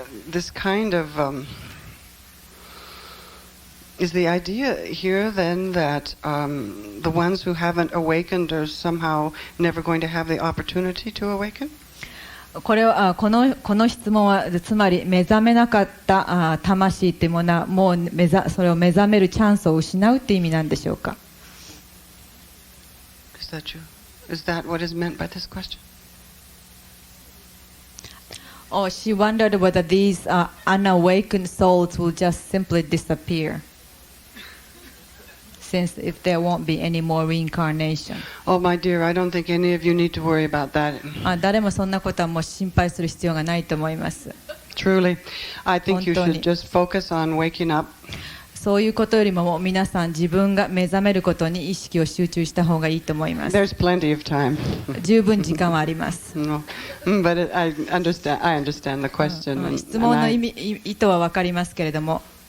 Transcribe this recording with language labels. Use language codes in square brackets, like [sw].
[en] This kind of is the idea here then that the ones who haven't awakened are somehow never going to have the opportunity to awaken? [ja] この質問はつまり目覚めなかった魂というものはもうそれを目覚めるチャンスを失うという意味なんでしょうか。 [en] Is that true? Is that what is meant by this question? Oh, she wondered whether these unawakened souls will just simply disappear, since if there won't be any more reincarnation. Oh, my dear, I don't think any of you need to worry about that. [ja] 誰もそんなことはもう心配する必要がないと思います。 [en] Truly, I think you should just focus on waking up. [ja] そういうことよりももう皆さん自分が目覚めることに意識を集中した方がいいと思います。 [en] There's plenty of time. [ja] 十分時間はあります。 [en] No, but I understand the question. [ja] 質問の意図は分かりますけれども。